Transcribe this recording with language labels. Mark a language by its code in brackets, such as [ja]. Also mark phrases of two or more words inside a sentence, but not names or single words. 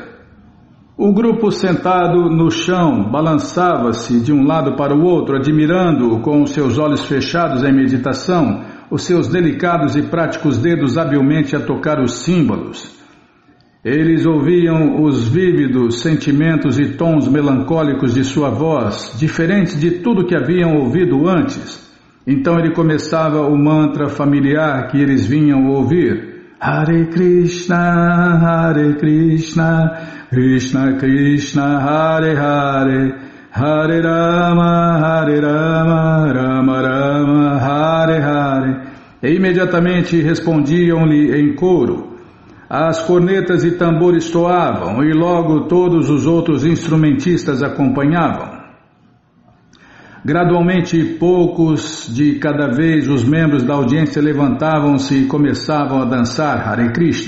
[pt] O grupo sentado no chão balançava-se de um lado para o outro, admirando, com os seus olhos fechados em meditação, os seus delicados e práticos dedos habilmente a tocar os símbolos. Eles ouviam os vívidos sentimentos e tons melancólicos de sua voz, diferentes de tudo que haviam ouvido antes. Então ele começava o mantra familiar que eles vinham ouvir. [sa] Hare Krishna, Krishna Krishna, Hare Hare, Hare Rama, Rama Rama, Hare Hare. [pt] E imediatamente respondiam-lhe em coro. As cornetas e tambores toavam, e logo todos os outros instrumentistas acompanhavam. Gradualmente, poucos de cada vez, os membros da audiência levantavam-se e começavam a dançar Hare Krishna.